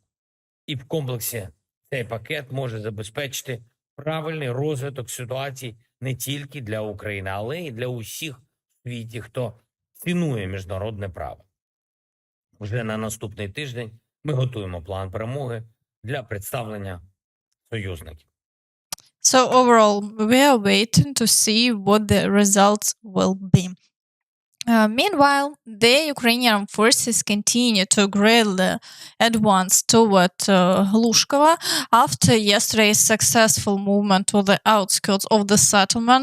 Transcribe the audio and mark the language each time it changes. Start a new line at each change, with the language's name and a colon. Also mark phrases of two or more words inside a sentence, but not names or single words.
Ukrainian: І в комплексі цей пакет може забезпечити правильний розвиток ситуації не тільки для України, але й для усіх в світі, хто цінує міжнародне право. Вже на наступний тиждень ми готуємо план перемоги для представлення союзників.
English: So overall, we are waiting to see what the results will be. Meanwhile, the Ukrainian Armed Forces continue to greatly advance toward Hlushkova after yesterday's successful movement to the outskirts of the settlement.